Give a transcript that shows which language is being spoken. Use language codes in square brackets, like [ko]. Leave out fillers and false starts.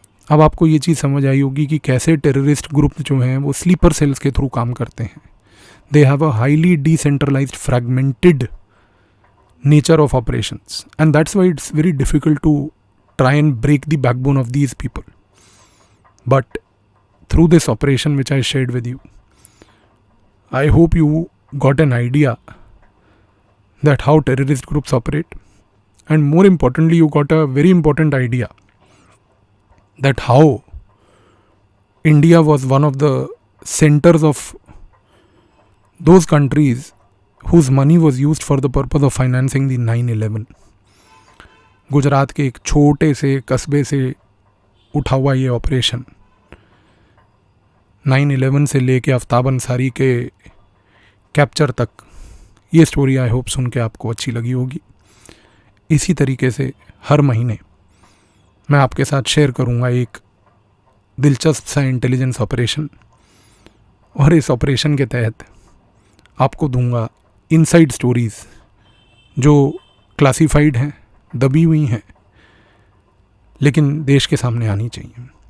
[hi] अब आपको ये चीज़ समझ आई होगी कि कैसे टेररिस्ट ग्रुप जो हैं वो स्लीपर सेल्स के थ्रू काम करते हैं। [en] They have a highly decentralised fragmented nature of operations, and that's why it's very difficult to try and break the backbone of these people. But through this operation which I shared with you, I hope you got an idea that how terrorist groups operate, and more importantly you got a very important idea that how India was one of the centers of those countries whose money was used for the purpose of financing the 9/11. [hi] Gujarat के एक छोटे से कस्बे से उठा हुआ ये operation 9/11 से लेके आफ्ताब अंसारी के कैप्चर तक, ये स्टोरी [en] I hope [hi] सुन के आपको अच्छी लगी होगी। इसी तरीके से हर महीने मैं आपके साथ शेयर करूंगा एक दिलचस्प सा इंटेलिजेंस ऑपरेशन, और इस ऑपरेशन के तहत आपको दूंगा इनसाइड स्टोरीज़ जो क्लासिफाइड हैं, दबी हुई हैं, लेकिन देश के सामने आनी चाहिए।